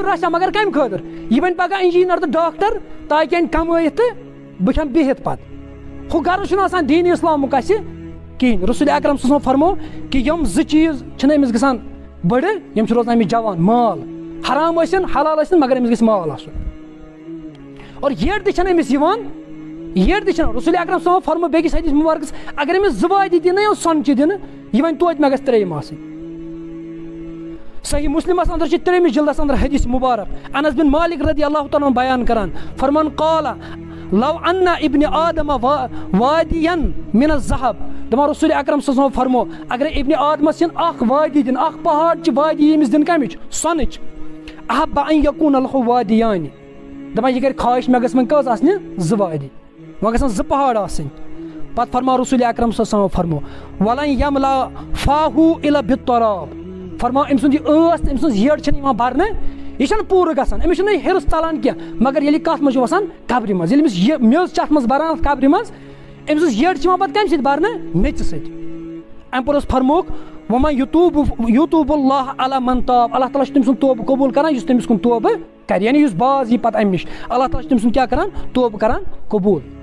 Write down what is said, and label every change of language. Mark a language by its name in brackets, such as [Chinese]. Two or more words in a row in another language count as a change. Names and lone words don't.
[Kashmiri] رچھان مگر کمہِ خٲطرٕ یہِ بنہِ پگاہ انجیٖنر تہٕ ڈاکٹر تاکہِ انہِ کمٲیِتھ تہٕ بہٕ کھٮ۪مہٕ بِہِتھ پتہٕ ہُہ غرض چھُنہٕ آسان دیٖنہِ اسلامُک اَسہِ کِہیٖنۍ رسول اکرم [Arabic] صلی اللہ علیہ وسلم [Kashmiri] فرمو کہِ یِم زٕ چیٖز چھِنہٕ أمِس گژھان بٔڑٕ یِم چھِ روزان أمِس جوان مال حرام ٲسِن حلال ٲسِن مگر أمِس گژھِ مال آسُن اور یٔڈ تہِ چھنہٕ أمِس یِوان یٔڈ تہِ چھنہٕ رسول اکرم [Arabic] صلی اللہ علیہ وسلم [Kashmiri] فرمو بیٚکِس حدیث مُبارکس اگر أمِس 2 وادی دِنہٕ یا سۄنہٕ دِنہٕ یہِ وَنہِ توتہِ مےٚ گژھِ 3 آسٕنۍ صحیح مسلمس اندر چھِ 3 جلدس اندر حدیث مبارک انس بن مالک [Arabic] رضی اللہ تعالیٰ [Kashmiri] بیان کران فرمان [Arabic] قال لو ان ابن آدم وادین من الذهب [Kashmiri] دپان رسول اکرم [Arabic] صلی اللہ علیہ وسلم [Kashmiri] فرمو اگر ابن آدمس ین اکھ وادی دِن اکھ پہاڑ چہِ وادی ییٚمِس دِن کمِچ سۄنٕچ [Arabic] احب ان یکون له وادیان [Kashmiri] دپان یہِ کرِ خواہش مےٚ گژھِ وۄنۍ کٔژ آسنہِ 2 وادی وۄنۍ گژھن 2 پہاڑ آسٕنۍ پتہٕ فرماو رسول اکرم [Arabic] صلی اللہ علیہ وسلم [Kashmiri] فرمو [Arabic] ولن یملا فاہو الا بالتراب [Kashmiri] فرماو أمۍ سُنٛد یہِ ٲس تہٕ أمۍ سٕنٛز یٔڈ چھنہٕ یِوان برنہٕ یہِ چھنہٕ پوٗرٕ گژھان أمِس چھُنہٕ ہِرس ژلان کینٛہہ مگر ییٚلہِ کتھ منٛز چھُ وسان قبرِ منٛز ییٚلہِ أمِس یہِ میٚژ چھِ اتھ منٛز بران اتھ قبرِ منٛز أمۍ سٕنٛز یٔڈ چھِ یِوان پتہٕ کمہِ سۭتۍ برنہٕ میٚژِ سۭتۍ امہِ پتہٕ اوس فرمووُکھ وۄنۍ [Arabic] یوٗتوٗب اللہ علی من تاب [Kashmiri] اللہ تعالیٰ چھُ تٔمۍ سُنٛد توبہٕ قبوٗل کران یُس تٔمِس کُن توبہٕ کرِ یعنی یُس باز یی پتہٕ امہِ نِش اللہ تعالیٰ چھُ تٔمۍ سُنٛد کیٛاہ کران توبہٕ کران قبوٗل